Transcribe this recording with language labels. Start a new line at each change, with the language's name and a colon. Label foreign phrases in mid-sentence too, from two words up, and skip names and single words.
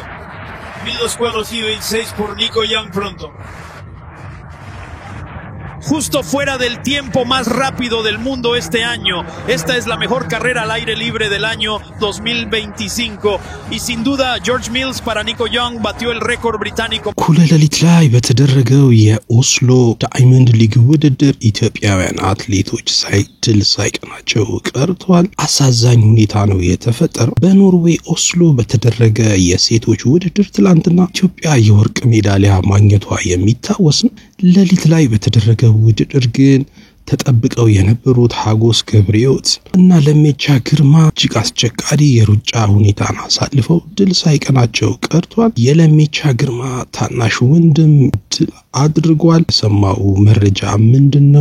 Spanish: 1.246 por Nico Young pronto. Justo fuera del tiempo más rápido del mundo este año. Esta es la mejor carrera al aire libre del año 2025. Y sin duda George Mills para Nico Young batió el récord británico.
Amharic: እኩለ ሌሊት ላይ በተደረገው የኦስሎ ዳይመንድ ሊግ ውድድር ኢትዮጵያውያን አትሌቶች ድል ሳይቀናቸው ቀርተዋል። አሳዛኝ ሁኔታ ነው የተፈጠረው። በኖርዌይ ኦስሎ በተደረገ የሴቶች ውድድር ትላንትና ኢትዮጵያ የወርቅ ሜዳሊያ ማግኘቷ የሚታወስ ነው። ሌሊት ላይ በተደረገ ውድድር ግን ተጠብቀው የነበሩት ሀጎስ ገብረሕይወት እና ለሜቻ ግርማ እጅግ አስቸጋሪ የሩጫ ሁኔታን አሳልፈው ድል ሳይቀናቸው ቀርቷል። የለሜቻ ግርማ ታናሽ ወንድም ድል አድርጓል። ሰማው መረጃ ምንድነው?